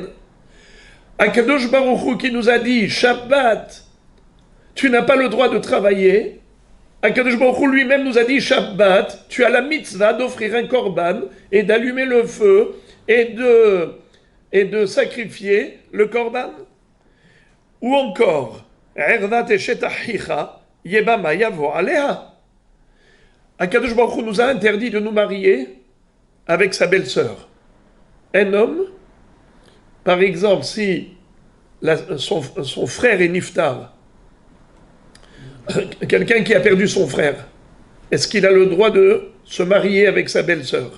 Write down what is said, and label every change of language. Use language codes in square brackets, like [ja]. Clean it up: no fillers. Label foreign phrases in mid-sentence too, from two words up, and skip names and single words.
[he] הקדוש ברוך הוא [fr] qui nous a dit Shabbat, tu n'as pas le droit de travailler. [he] הקדוש ברוך הוא [fr] lui-même nous a dit Shabbat, tu as la mitzvah d'offrir un korban et d'allumer le feu et de sacrifier le korban. Ou encore [he] ערות אשת אחיך יבמה יבא עליה. הקדוש ברוך הוא [fr] nous a interdit de nous marier avec sa belle-sœur. Un homme, par exemple, si son frère est niftar, quelqu'un qui a perdu son frère, est-ce qu'il a le droit de se marier avec sa belle-sœur?